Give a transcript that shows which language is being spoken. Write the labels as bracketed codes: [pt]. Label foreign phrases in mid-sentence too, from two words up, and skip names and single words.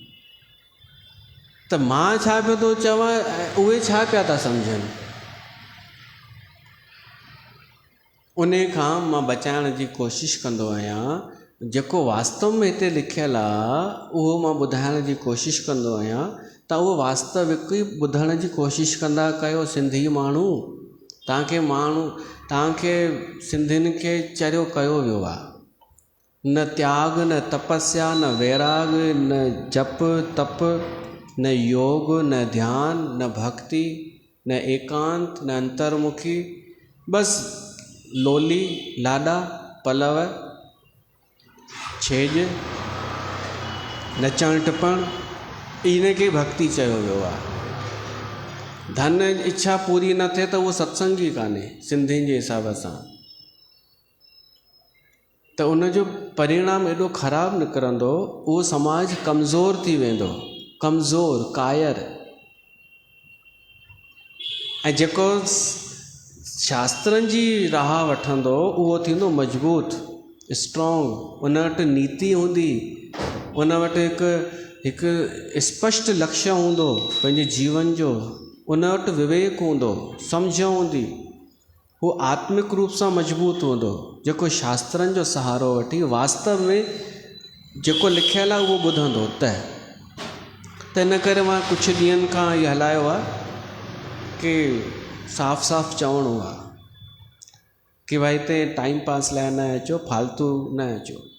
[sd] त मां छा पियो थो चवां, उहे छा पिया था सम्झनि, उन खां मां बचाइण जी कोशिशि कंदो आहियां। जेको वास्तव में हिते लिखियलु आहे उहो मां ॿुधाइण जी कोशिशि कंदो आहियां, त उहो वास्तविक ई ॿुधण जी कोशिशि कंदा कयो सिंधी माण्हू। तव्हांखे सिंधियुनि खे चरियो कयो वियो आहे, न त्याग, न तपस्या, न वैराग, न जप तप, न योग, न ध्यान, न भक्ति, न एकांत, न अंतर्मुखी, बसि लोली लाॾा पलव छेॼ नचण टिपण, इन खे भक्ति चयो वियो आहे। धन इच्छा पूरी न थिए त उहो सत्संग ई कान्हे सिंधियुनि जे हिसाब सां। त उनजो परिणाम एॾो ख़राबु निकिरंदो, उहो समाज कमज़ोर थी वेंदो, कमज़ोर कायर। ऐं जेको शास्त्रनि जी राह वठंदो उहो थींदो मज़बूत, स्ट्रॉन्ग। उन वटि नीति हूंदी, उन वटि हिकु स्पष्ट लक्ष्य हूंदो पंहिंजे जीवन जो, उन वटि विवेक हूंदो, सम्झ हूंदी, हू आत्मिक रूप सां मज़बूत हूंदो। जेको शास्त्रनि जो सहारो वठी वास्तव में जेको लिखियलु आहे उहो ॿुधंदो। त इन करे मां कुझु ॾींहंनि खां इहो हलायो आहे कि साफ़ साफ़ चवणो आहे कि भाई हिते [en] time pass [sd] लाइ न अचो, फालतू न अचो।